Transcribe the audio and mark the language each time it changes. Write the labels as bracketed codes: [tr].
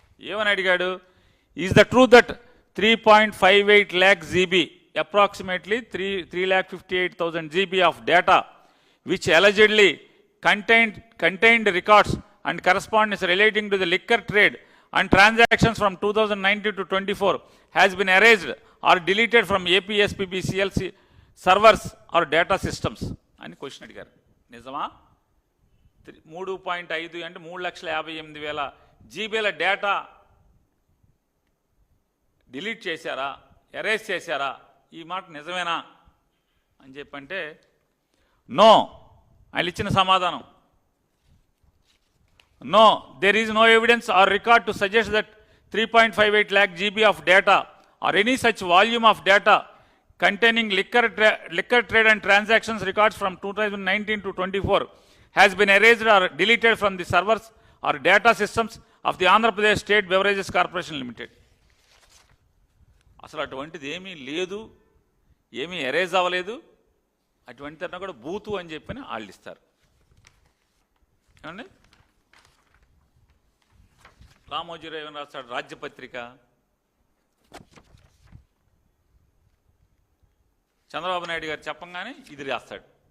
[te] ఏమని అడిగాడు? [en] is the truth that 3.58 lakh GB, approximately 3,58,000 GB of data which allegedly contained records and correspondence relating to the liquor trade and transactions from 2019 to 24 has been erased or deleted from APSPBCL servers or data systems [te] అని question అడిగారు. నిజమా? 3.5 అంటే 3,58,000 జీబీల data delete చేశారా, erase చేశారా, ఈ మాట నిజమేనా అని చెప్పంటే నో. ఆయన ఇచ్చిన సమాధానం no, [en] there is no evidence or record to suggest that 3.58 lakh GB of data or any such volume of data containing liquor trade and transactions records from 2019 to 24 has been erased or deleted from the servers or data systems of the Andhra Pradesh State Beverages Corporation Limited. [te] అసలు అటువంటిది ఏమీ లేదు, ఏమీ erase అవ్వలేదు, అటువంటిదన్నా కూడా బూతు అని చెప్పని వాళ్ళు ఇస్తారు. ఏమండి? రామోజీరావు ఏమని రాస్తాడు రాజ్యపత్రిక, చంద్రబాబు నాయుడు గారు చెప్పంగానే ఇది రాస్తాడు.